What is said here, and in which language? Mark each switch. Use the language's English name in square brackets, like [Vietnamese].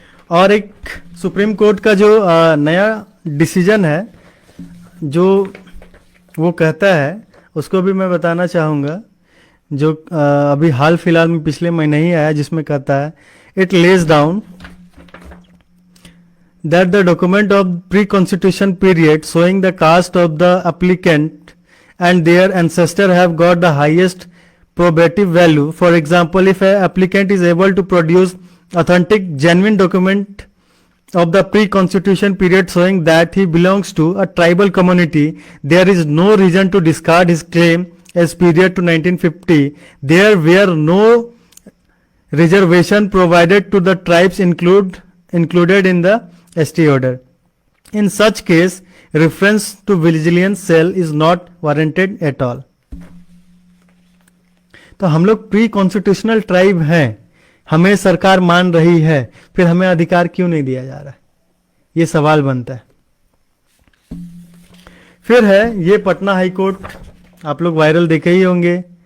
[Hindi] और एक supreme court का जो नया डिसीजन है जो वो कहता है, उसको भी मैं बताना चाहूँगा, जो अभी हाल फिलहाल में पिछले महीने ही आया, जिसमें कहता है [English] It lays down that the document of pre-constitution period showing the caste of the applicant and their ancestor have got the highest probative value. For example, if an applicant is able to produce authentic, genuine document of the pre-constitution period showing that he belongs to a tribal community, there is no reason to discard his claim as period to 1950. There were no reservation provided to the tribes included in the ST order. In such case, reference to vigilance cell is not warranted at all. [Hindi] तो हम लोग pre constitutional tribe हैं, हमें सरकार मान रही है, फिर हमें अधिकार क्यों नहीं दिया जा रहा है, ये सवाल बनता है। फिर है ये पटना हाई कोर्ट, आप लोग वायरल देखे ही होंगे।